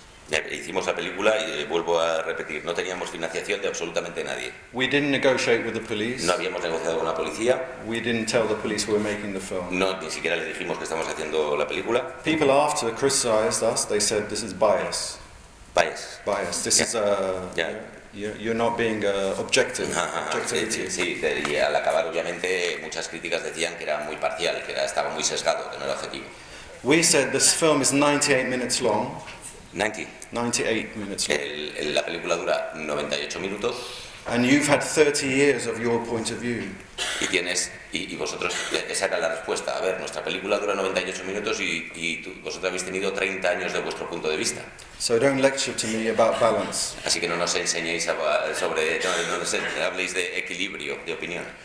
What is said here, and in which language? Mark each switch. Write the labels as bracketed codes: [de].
[es] Hicimos la película y vuelvo a repetir, no teníamos financiación de absolutamente nadie. [en] We didn't negotiate with the police. [es] No habíamos negociado con la policía. [en] We didn't tell the police we were making the film. [es] No, ni siquiera les dijimos que estamos haciendo la película. [en] People after criticized us, they said this is bias. Bias. Bias. This is a. You're not being objective. [es] Sí, y al acabar obviamente muchas críticas decían que era muy parcial, que estaba muy sesgado, que no era objetivo. [en] We said this film is 98 minutes long. 98 minutes long. [es] La película dura 98 minutos. [en] And you've had 30 years of your point of view. [es] Y vosotros, esa era la respuesta. A ver, nuestra película dura 98 minutos y tú, vosotros habéis tenido 30 años de vuestro punto de vista. [en] So don't lecture to me about balance. [es] Así que no nos enseñéis habléis de equilibrio, de opinión.